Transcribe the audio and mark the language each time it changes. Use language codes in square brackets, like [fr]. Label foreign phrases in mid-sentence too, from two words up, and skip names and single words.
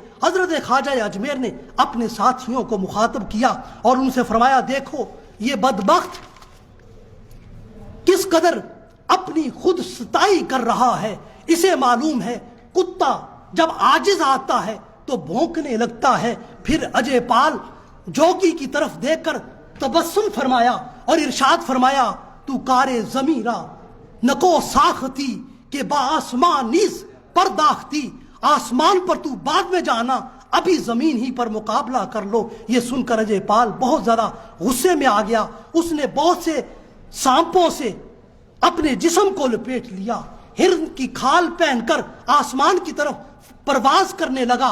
[ur] حضرت خواجہ اجمیر نے اپنے ساتھیوں کو مخاطب کیا اور ان سے فرمایا، دیکھو یہ بدبخت کس قدر اپنی خود ستائی کر رہا ہے، اسے معلوم ہے کتا جب عاجز آتا ہے تو بھونکنے لگتا ہے۔ پھر اجے پال جوگی کی طرف دیکھ کر تبسم فرمایا اور ارشاد فرمایا، [fa] تو کارے زمیرہ نکو ساختی کہ با آسمان نیز پرداختی، [ur] آسمان پر تو بعد میں جانا، ابھی زمین ہی پر مقابلہ کر لو۔ یہ سن کر اجے پال بہت زیادہ غصے میں آ گیا، اس نے بہت سے سانپوں سے اپنے جسم کو لپیٹ لیا، ہرن کی کھال پہن کر آسمان کی طرف پرواز کرنے لگا۔